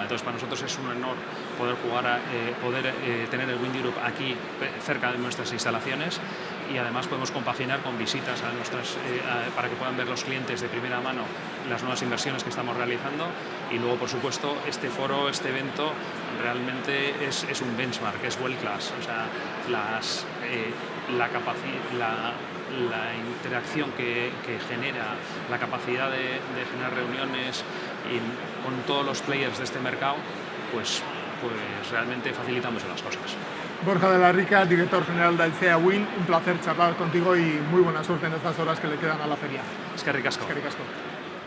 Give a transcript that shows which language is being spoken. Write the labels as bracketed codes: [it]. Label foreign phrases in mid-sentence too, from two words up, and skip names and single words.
[es] Entonces para nosotros es un honor poder tener el Wind Europe aquí cerca de nuestras instalaciones y además podemos compaginar con visitas para que puedan ver los clientes de primera mano las nuevas inversiones que estamos realizando y luego por supuesto este foro, este evento realmente es un benchmark, es [en] world class, [es] o sea, la interacción que genera, la capacidad de generar reuniones con todos los players de este mercado, pues realmente facilita mucho las cosas. Borja de la Rica, director general de Aicea Wind, un placer charlar contigo y muy buena suerte en estas horas que le quedan a la feria. [eu] Eskerrik asko. Eskerrik asko.